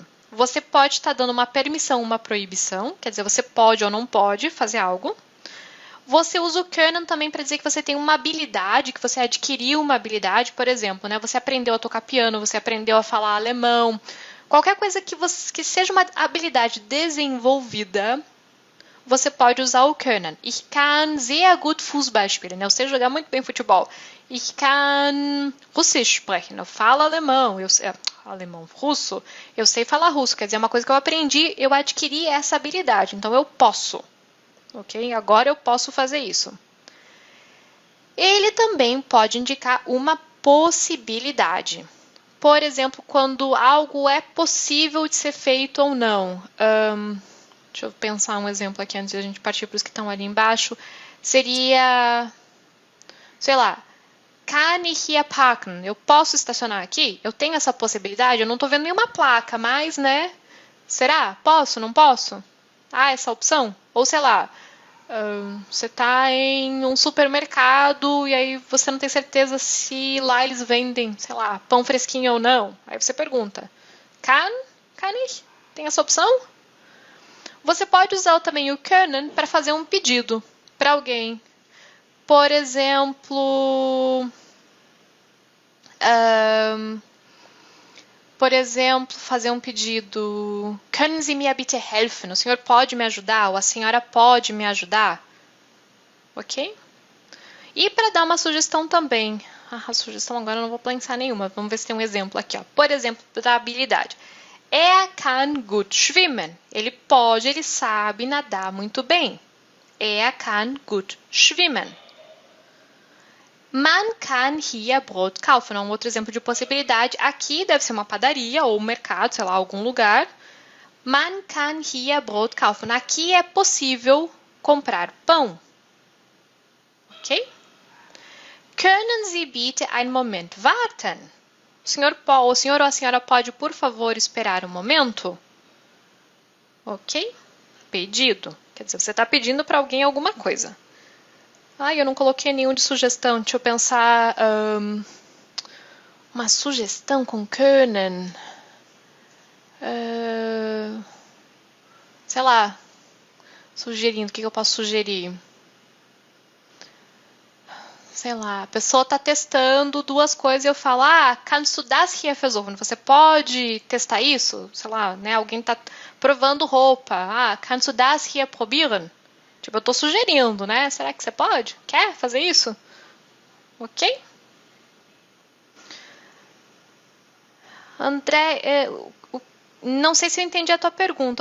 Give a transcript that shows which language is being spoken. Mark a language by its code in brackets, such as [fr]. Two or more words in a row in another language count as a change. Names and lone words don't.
[pt] Você pode estar dando uma permissão, uma proibição, quer dizer, você pode ou não pode fazer algo. Você usa o können também para dizer que você tem uma habilidade, que você adquiriu uma habilidade, por exemplo, né? Você aprendeu a tocar piano, você aprendeu a falar alemão. Qualquer coisa que seja uma habilidade desenvolvida, você pode usar o können. [de] Ich kann sehr gut Fußball spielen. [pt] Eu sei jogar muito bem futebol. [de] Ich kann Russisch sprechen. [pt] Eu falo alemão. Alemão, russo. Eu sei falar russo. Quer dizer, é uma coisa que eu aprendi, eu adquiri essa habilidade. Então, eu posso. Ok? Agora eu posso fazer isso. Ele também pode indicar uma possibilidade. Por exemplo, quando algo é possível de ser feito ou não. Deixa eu pensar um exemplo aqui antes de a gente partir para os que estão ali embaixo. Seria, sei lá, [de] kann ich hier parken? [pt] Eu posso estacionar aqui? Eu tenho essa possibilidade? Eu não estou vendo nenhuma placa, mas, né? Será? Posso? Não posso? Ah, essa opção? Ou sei lá, você está em um supermercado e aí você não tem certeza se lá eles vendem, sei lá, pão fresquinho ou não. Aí você pergunta, [de] kann ich? [pt] Tem essa opção? Você pode usar também o können para fazer um pedido para alguém. Por exemplo, fazer um pedido. [de] Können Sie mir bitte helfen? [pt] O senhor pode me ajudar? Ou a senhora pode me ajudar? Ok? E para dar uma sugestão também. A sugestão agora eu não vou pensar nenhuma. Vamos ver se tem um exemplo aqui. Ó. Por exemplo, da habilidade. [de] Er kann gut schwimmen. [pt] Ele sabe nadar muito bem. [de] Er kann gut schwimmen. Man kann hier Brot kaufen. [pt] É um outro exemplo de possibilidade. Aqui deve ser uma padaria ou um mercado, sei lá, algum lugar. [de] Man kann hier Brot kaufen. [pt] Aqui é possível comprar pão. Ok? [de] Können Sie bitte einen Moment warten? [pt] O senhor ou a senhora pode, por favor, esperar um momento? Ok? Pedido. Quer dizer, você está pedindo para alguém alguma coisa. Eu não coloquei nenhum de sugestão. Deixa eu pensar. Uma sugestão com können. Sei lá. Sugerindo. O que eu posso sugerir? Sei lá, a pessoa está testando duas coisas e eu falo, [de] kannst du das hier versuchen? [pt] Você pode testar isso? Sei lá, né? Alguém está provando roupa. [de] Kannst du das hier probieren? [pt] Tipo, eu estou sugerindo, né? Será que você pode? Quer fazer isso? Ok? André, não sei se eu entendi a tua pergunta.